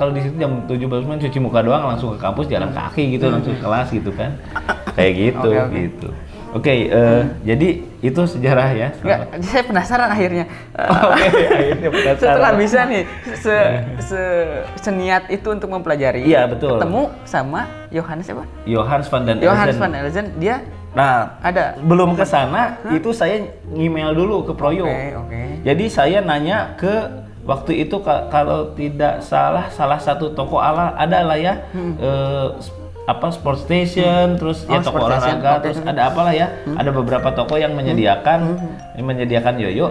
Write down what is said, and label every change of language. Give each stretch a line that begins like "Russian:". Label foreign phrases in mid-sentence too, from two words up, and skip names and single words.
Indonesian: Kalau di situ jam 7 bangun cuci muka doang langsung ke kampus, jalan kaki gitu langsung ke kelas gitu kan. Kayak gitu gitu. Oke, jadi itu sejarah ya. Enggak, saya penasaran akhirnya. Akhirnya penasaran. Setelah bisa nih seniat itu untuk mempelajari. Iya, betul. Ketemu sama Johannes apa? Johannes van den Elzen. Johannes van den Elzen, dia ada belum ke sana, itu saya email dulu ke Proyo. Oke. Jadi saya nanya ke waktu itu kalau tidak salah satu toko ada lah ya. Sport station, terus ya toko olahraga, terus ada apalah ya, ada beberapa toko yang menyediakan yoyo.